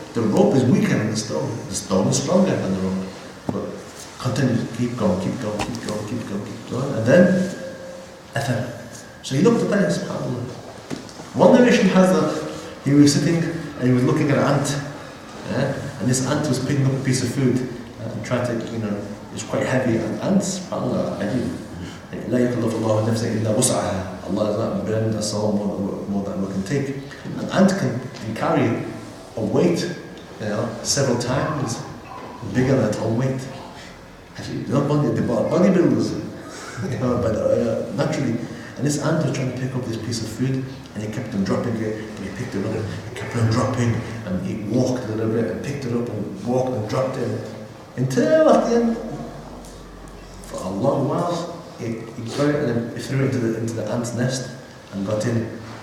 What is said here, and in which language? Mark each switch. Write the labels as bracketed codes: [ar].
[en] The rope is weaker than the stone. The stone is stronger than the rope. But continue, keep going. And then, athar. So he looked at that and said, SubhanAllah. One narration has that he was sitting and he was looking at an ant. And this ant was picking up a piece of food and trying to, it's quite heavy. And ants, [ar] SubhanAllah, لا يكلف الله نفسا إلا وسعها. [en] Allah does not burden us all more than we can take. An ant can carry a weight, several times bigger than its own weight. Actually, the bodybuilders, but naturally. And this ant was trying to pick up this piece of food, and he kept on dropping it, but he picked it up, he kept on dropping, and he walked a little bit, and picked it up, and walked and dropped it, until at the end, for a long while, he got it and then he threw it into the ant's nest and got in.